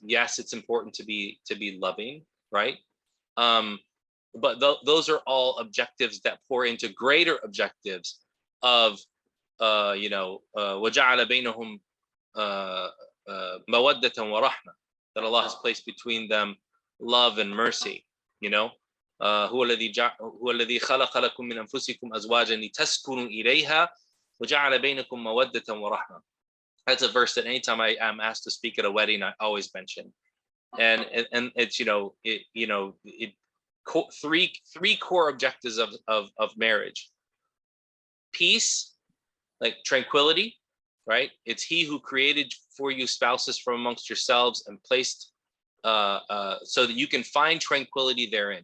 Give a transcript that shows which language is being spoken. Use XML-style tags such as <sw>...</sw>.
<en>Yes, it's important to be loving, right? But those are all objectives that pour into greater objectives of</en> <ar>وَجَعَلَ بَيْنَهُمْ مَوَدَّةً وَرَحْمَةً,</ar> <en>that Allah has placed between them love and mercy.</en> <ar>هو الذي خلق لكم من أنفسكم أزواجا لتسكنوا إليها وجعل بينكم مودة ورحمة.</ar> <en>That's a verse that anytime I am asked to speak at a wedding, I always mention. And it's three core objectives of marriage: peace, like tranquility, right? It's He who created for you spouses from amongst yourselves and placed so that you can find tranquility therein.</en>